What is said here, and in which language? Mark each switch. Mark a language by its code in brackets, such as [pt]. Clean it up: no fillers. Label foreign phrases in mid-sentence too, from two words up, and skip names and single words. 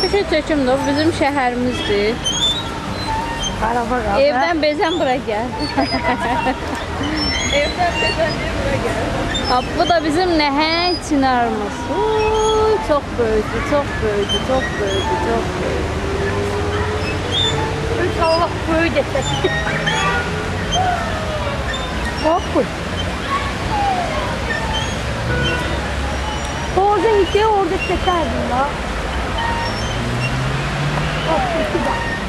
[az] Bir şey çəkim də, bu bizim şəhərimizdir. [tr] Araba kaldı. [az] Evdən bezən bura gəl. Evdən bezən bura gəl. Ha, bu da bizim nəhəng çinarımız. Uy, çox böyükdür, çox böyükdür, çox böyükdür, çox böyükdür. [tr] Üç Allah böyle geçecek. Bak bu. Orada gitti, orada çekerdim la. Bak iki bak.